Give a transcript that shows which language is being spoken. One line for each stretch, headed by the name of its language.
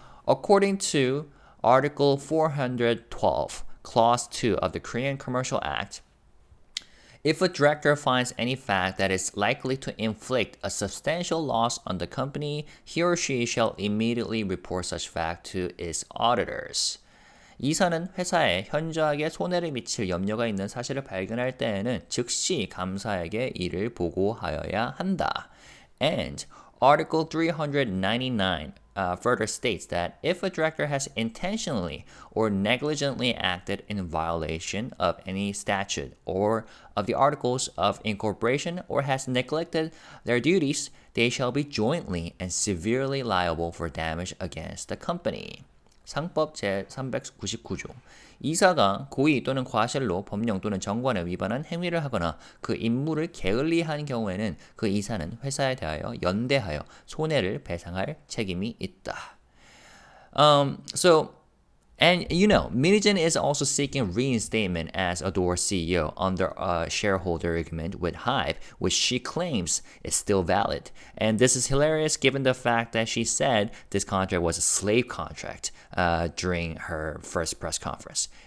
English: According to Article 412, Clause 2 of the Korean Commercial Act, if a director finds any fact that is likely to inflict a substantial loss on the company, he or she shall immediately report such fact to its auditors.
Korean: 이사는 회사에 현저하게 손해를 미칠 염려가 있는 사실을 발견할 때에는 즉시 감사에게 이를 보고하여야 한다.
English: And Article 399 further states that if a director has intentionally or negligently acted in violation of any statute or of the articles of incorporation or has neglected their duties, they shall be jointly and severely liable for damage against the company.
Korean: 상법 제399조. 이사가 고의 또는 과실로 법령 또는 정관에 위반한 행위를 하거나 그 임무를 게을리한 경우에는 그 이사는 회사에 대하여 연대하여 손해를 배상할 책임이 있다.
English: And Heejin is also seeking reinstatement as Adore CEO under a shareholder agreement with HYBE, which she claims is still valid. And this is hilarious given the fact that she said this contract was a slave contract during her first press conference.